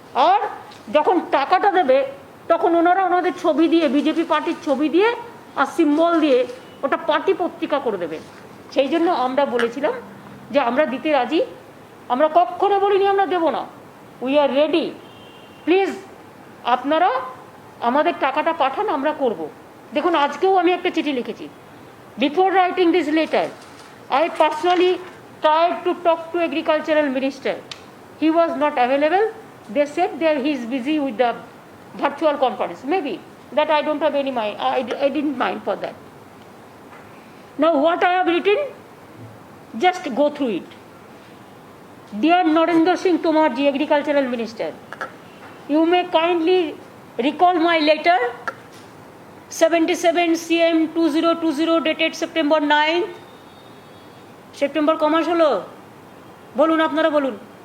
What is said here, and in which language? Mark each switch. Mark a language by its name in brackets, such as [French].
[Bangla] আর যখন টাকাটা দেবে তখন ওনারা ওনাদের ছবি দিয়ে, বিজেপি পার্টির ছবি দিয়ে আর সিম্বল দিয়ে ওটা পার্টি পত্রিকা করে দেবে। সেই জন্য আমরা বলেছিলাম যে আমরা দিতে রাজি, আমরা কখনো বলিনি আমরা দেব না, [English] we are ready, [Bangla] প্লিজ আপনারা আমাদের টাকাটা পাঠান, আমরা করব। দেখুন, আজকেও আমি একটা চিঠি লিখেছি। [English] Before writing this letter I personally tried to talk to agricultural minister. He was not available. They said that he is busy with the virtual conference. Maybe that I don't have any mind. I didn't mind for that. Now what I have written, just go through it. Dear Narendra Singh Tomar ji, agricultural minister, you may kindly recall my letter 77 CM 2020 dated September 9th. [Bangla] September কমাস হলো, বলুন আপনারা বলুন।